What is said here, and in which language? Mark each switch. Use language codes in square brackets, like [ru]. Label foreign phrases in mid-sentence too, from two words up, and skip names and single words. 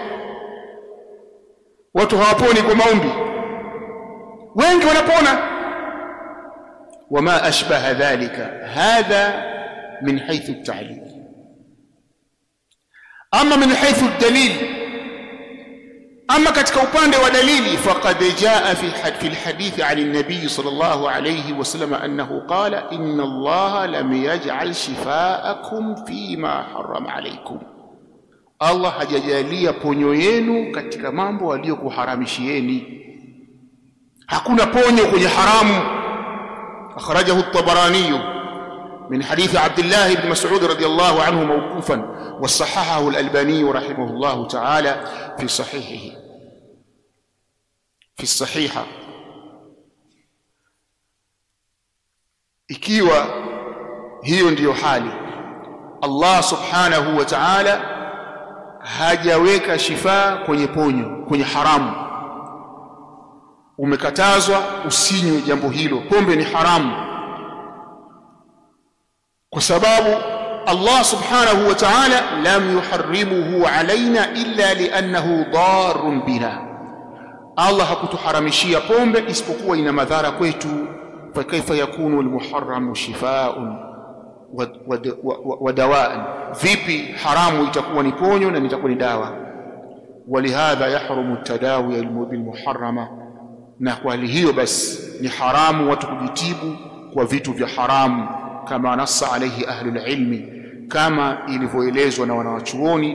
[sw] Watu hawaponi kwa maombi, wengi wanapona. [ar] وما أشبه ذلك، هذا من حيث التعليل. أما من حيث الدليل, [sw] ama katika upande wa dalili, [ar] فقد جاء في الحديث عن النبي صلى الله عليه وسلم أنه قال إن الله لم يجعل شفاءكم فيما حرم عليكم, Allah [sw] hajajalia ponyo yenu katika mambo aliyokuharamishieni. Hakuna ponyo kwenye haramu. [ar] أخرجه الطبراني من حديث عبد الله بن مسعود رضي الله عنه موقوفا، وصححه الألباني رحمه الله تعالى في صحيحه، في صحيحه. [sw] Ikiwa hiyo ndiyo hali, Allah [ar] سبحانه وتعالى [sw] hajaweka shifa kwenye ponyo, kwenye haramu. Umekatazwa usinywe jambo hilo, pombe ni haramu, kwa sababu Allah [ar] سبحانه وتعالى لم يحرمه علينا إلا لأنه ضار بنا, [sw] Allah hakutuharamishia pombe isipokuwa ina madhara kwetu. [ar] فكيف يكون المحرم شفاء ودواء, [sw] vipi haramu itakuwa ni ponyo na itakuwa ni dawa. [ar] ولهذا يحرم التداوي بالمحرم, [sw] na kwa hali hiyo basi ni haramu watu kujitibu kwa vitu vya haramu, [ar] كما نص عليه أهل العلم, [sw] kama ilivyoelezwa na wanawachuoni.